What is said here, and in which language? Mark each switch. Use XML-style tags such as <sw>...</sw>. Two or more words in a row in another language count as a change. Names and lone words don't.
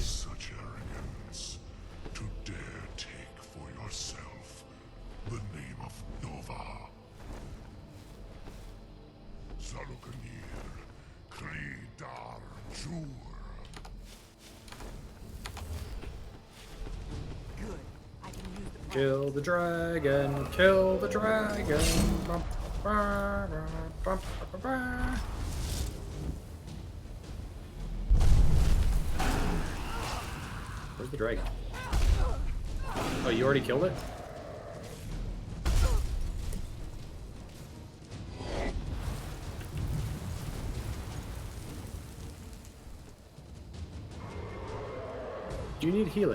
<en>Such arrogance to dare take for yourself the name of Dova. Zalukanir, Kridar Jur. Good. I can use the Kill the dragon. Kill the dragon. Bum, ba, ba, bum, ba, ba, ba. Where's the dragon? Oh, you already killed it? Do you need healing?</en>